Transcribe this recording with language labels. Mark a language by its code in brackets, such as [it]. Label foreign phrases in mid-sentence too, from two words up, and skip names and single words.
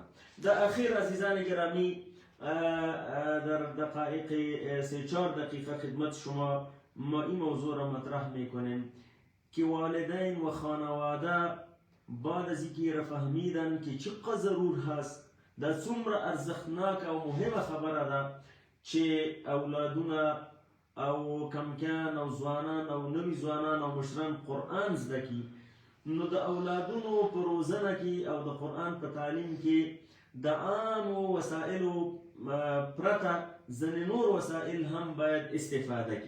[fa] در اخیر عزیزان گرامی، در دقایق 3-4 دقیقه خدمت شما ما این موضوع را مطرح میکنیم که والدین و خانواده بعد از اینکه را فهمیدن که چقدر ضرور هست، در [ps] څومره ارزښتناک او مهمه خبره ده چې اولادونه او کمکان او ځوانان او نوي ځوانان او مشران قرآن زده کړي. نو د اولادونو په روزنه کې او د قرآن په تعلیم کې د عامو وسایلو پرته ځینې نور وسایل هم باید استفاده کړي.